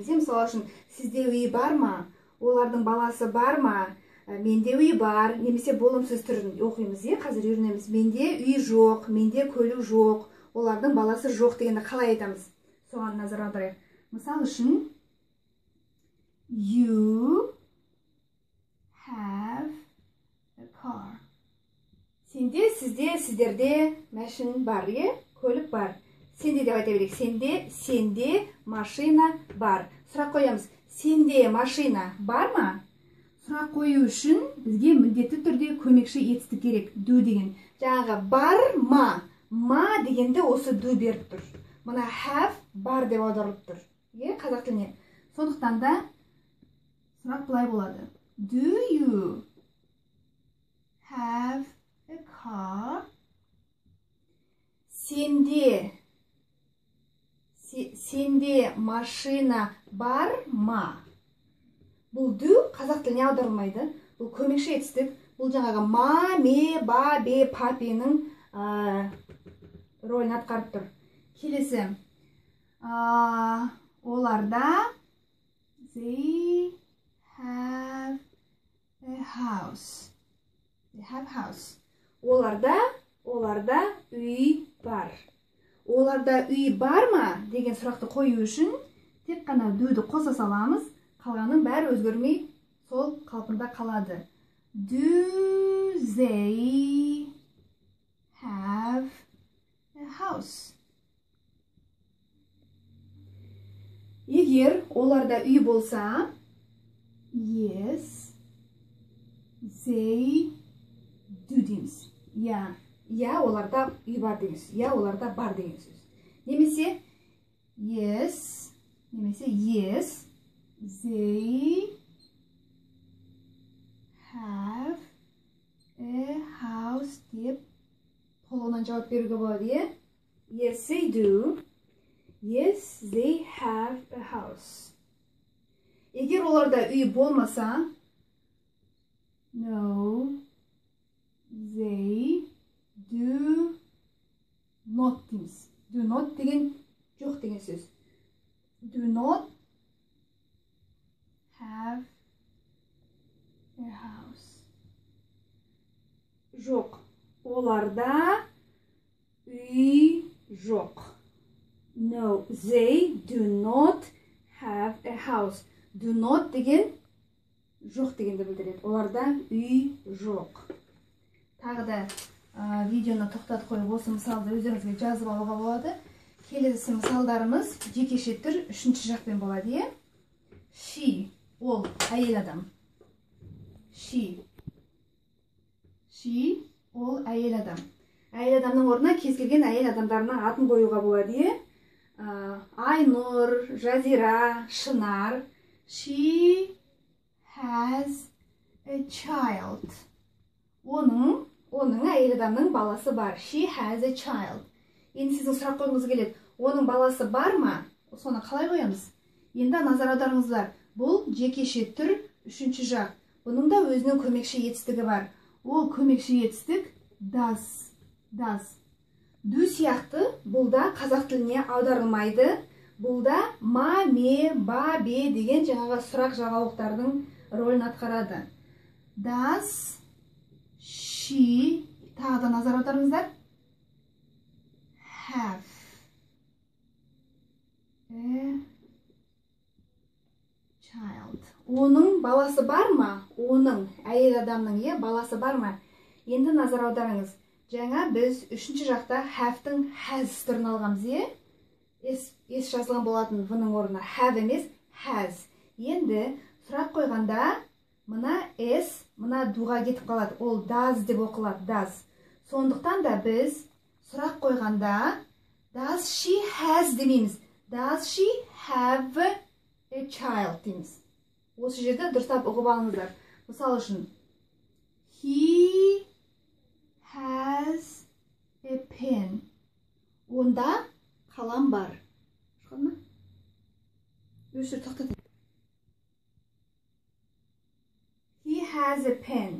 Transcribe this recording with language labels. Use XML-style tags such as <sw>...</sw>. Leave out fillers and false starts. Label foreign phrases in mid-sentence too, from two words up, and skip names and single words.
<kk>Мысалы үшін, сізде үй бар ма? Олардың баласы бар ма? Менде үй бар, немесе болымсыз түрін оқимыз. Қазір үйренеміз. Менде үй жоқ, менде көлік жоқ, олардың баласы жоқ дегенді қалай айтамыз? Соған назар аударайық. Мысалы үшін,</kk> <en>you have a car.</en> <kk>Сенде, сізде, сіздерде машин бар, көлік бар. Сенде деп айта берейік. Сенде машина бар. Сұрақ қоямыз. Сенде машина бар ма? Сұрақ қою үшін бізге міндетті түрде көмекші етістік керек. Do деген. Жаңағы бар ма? Ма дегенде осы do беріп тұр. Мына have бар деп аударылып тұр. Қазақ тіліне. Сондықтан да сұрақ былай болады.</kk> <en>Do you have a car?</en> <kk>Сенде машина бар ма? Бұл do қазақ тіліне аударылмайды. Бұл көмекші етістік. Бұл жаңағы ма, ме, ба, бе, папенің рөлін атқарып тұр. Келесі. Оларда</kk> <en>they have a house. They have house.</en> <kk>Оларда үй бар. Оларда үй бар ма деген сұрақты қою үшін тек қана do'ды қоса саламыз, қалғанын бәрі өзгермей сол қалпында қалады.</kk> <en>Do they have a house?</en> <kk>Егер оларда үй болса,</kk> <en>yes, they do дейміз.</en> <kk>Оларда үй бар деген сөз. Оларда бар деген сөз. Немесе</kk> <en>yes, they have a house</en> <kk>деп толығынан жауап беруге болады.</kk> <en>Yes, they do. Yes, they have a house.</en> <kk>Егер оларда үй болмаса,</kk> <en>no, they do not дейміз. Do not</en> <kk>деген жоқ деген сөз.</kk> <en>Do not have a house.</en> <kk>Жоқ. Оларда үй жоқ.</kk> <en>No, they do not have a house. Do not</en> <kk>деген жоқ дегенді білдіреді. Оларда үй жоқ. Тағы да видеоны тоқтатып қойып осы мысалды өздеріңізге жазып алуға болады. Келесі мысалдарымыз жекеше түр үшінші жақпен болады. She, ол әйел адам. She, ол әйел адам. Әйел адамның орнына кез келген әйел адамдарына атын қоюға болады. Айнұр, Жазира, Шынар.</kk> <en>She has a child.</en> <kk>Оның әйел адамның баласы бар.</kk> <en>She has a child.</en> <kk>Енді сіздің сұрақ қойғыңыз келеді. Оның баласы бар ма? Соны қалай қоямыз? Енді назар аударыңыздар. Бұл жекеше түр үшінші жақ. Бұның да өзінің көмекші етістігі бар. Ол көмекші етістік does. Do сияқты бұлда қазақ тіліне аударылмайды. Бұлда ма, ме, ба, бе деген жаңағы сұрақ жалғаулықтардың рөлін атқарады.</kk> <en>Does she,</en> <kk>тағы да назар аударыңыздар,</kk> <en>have a child.</en> <kk>Оның баласы бар ма? Оның әйел адамның баласы бар ма? Енді назар аударыңыз. Жаңа біз үшінші жақта have-тің has түрін алғамыз. Ес жазылған болатын бұның орнына have емес has. Енді сұрақ қойғанда мына s, мына дуға кетіп қалады. Ол does деп оқылады, does. Сондықтан да біз сұрақ қойғанда</kk> <en>does she has</en> <kk>демейміз.</kk> <en>Does she have a child</en> <kk>дейміз. Осы жерде дұрыстап ұғып алыңыздар. Мысал үшін,</kk> <en>he has a pen.</en> <kk>Онда қалам бар. Шыққан ма? Өшір, тоқтат.</kk> <en>He has a pen.</en>